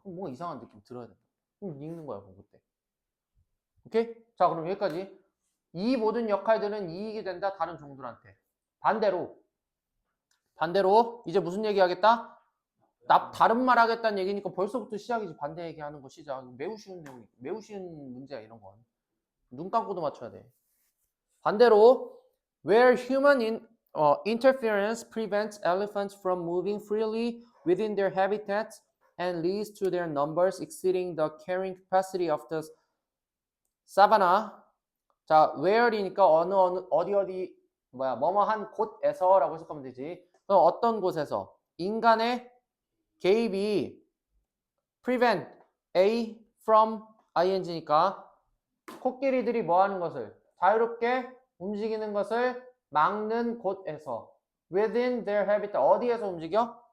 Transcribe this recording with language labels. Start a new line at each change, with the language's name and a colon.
Korean: 그럼 뭔가 이상한 느낌 들어야 된다. 그럼 읽는 거야, 그럼 그때. 오케이? 자, 그럼 여기까지. 이 모든 역할들은 이익이 된다, 다른 종들한테. 반대로 이제 무슨 얘기 하겠다? 다른 말 하겠다는 얘기니까 벌써부터 시작이지. 반대 얘기하는 거 시작. 매우 쉬운 내용이, 매우 쉬운 문제야, 이런 건. 눈 감고도 맞춰야 돼. 반대로
English: where human interference prevents elephants from moving freely within their habitats and leads to their numbers exceeding the carrying capacity of the savanna.
Korean: 자, where이니까 어디 뭐뭐한 곳에서라고 해석하면 되지. 그럼 어떤 곳에서 인간의 개입이
English: prevent A from ing
Korean: 니까 코끼리들이 뭐 하는 것을 자유롭게 움직이는 것을 막는 곳에서
English: within their habitat
Korean: 어디에서 움직여?